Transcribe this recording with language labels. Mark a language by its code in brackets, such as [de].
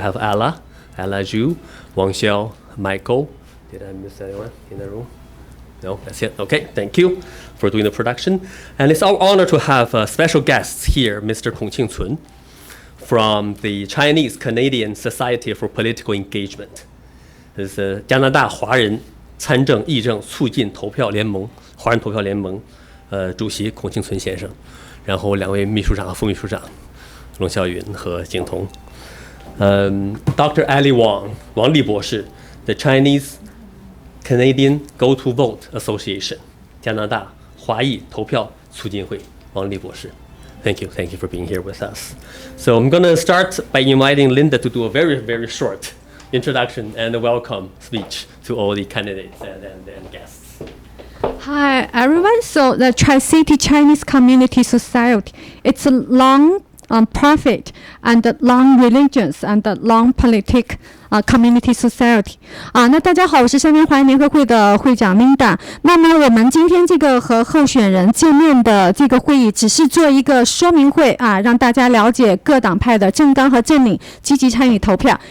[en] We have Ella Zhu, Wang Xiao, Michael. Did I miss anyone in the room? No, that's it. Okay, thank you for doing the production. And it's our honor to have special guests here, Mr. Kong Qingcun from the Chinese Canadian Society for Political Engagement. This is [zh] 加拿大华人参政议政促进投票联盟华人投票联盟主席孔庆存先生，然后2位秘书长和副秘书长龙啸云和景彤。 [en] Dr. Ali Wang, 王丽博士 the Chinese Canadian Go to Vote Association, 加拿大华裔投票促进会，王丽博士。 Thank you for being here with us. So I'm going to start by inviting Linda to do a very, very short introduction and a welcome speech to all the candidates and guests. Hi, everyone. So the Tri-City Chinese Community Society, it's a long profit and long religions and long politic community society. [zh] 那大家好，我是三联华人联合会的会长 Linda。那么我们今天这个和候选人见面的这个会议，只是做一个说明会让大家了解各党派的政纲和政领，积极参与投票。